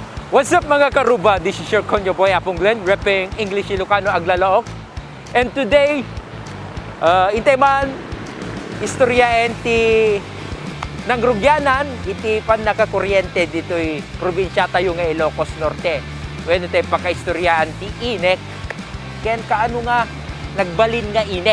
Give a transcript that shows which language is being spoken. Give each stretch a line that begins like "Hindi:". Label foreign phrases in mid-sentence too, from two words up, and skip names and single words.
English: What's up
Iloko: mga karuba?
English: This is your Konyo Boy Apong Glenn, repping English Ilocano Aglalaok. And today,
Iloko: intay man istoryaen ti nangrugyanan iti pan nakakuryente dito'y probinsya tayo nga Ilocos Norte. When tayo pakaistoryahan ti inek, ken kaano nga nagbalin nga inek.